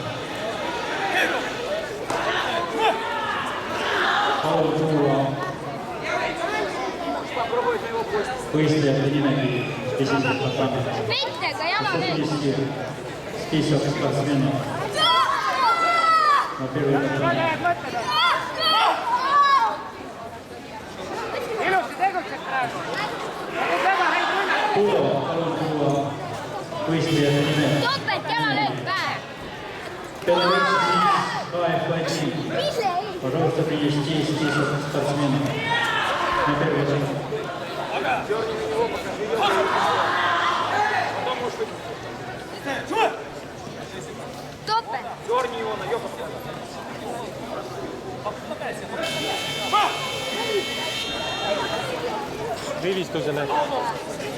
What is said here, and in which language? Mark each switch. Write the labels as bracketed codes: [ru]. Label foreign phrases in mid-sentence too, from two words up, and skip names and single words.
[et] Palun tuua võistlejate nimekiri esimesest etapist. Veitega jama nüüd! [ru] Список спортсменов. На первый этап. [et] Ilusti tegutsed praegu. Väga häid rünnakuid. Palun tuua võistlejate nimed. Topelt jalalöök päev! [ru] КФ-1. Пожалуйста, принести список спортсменов. На первый этап. [et] Topelt! Rivistuse näed.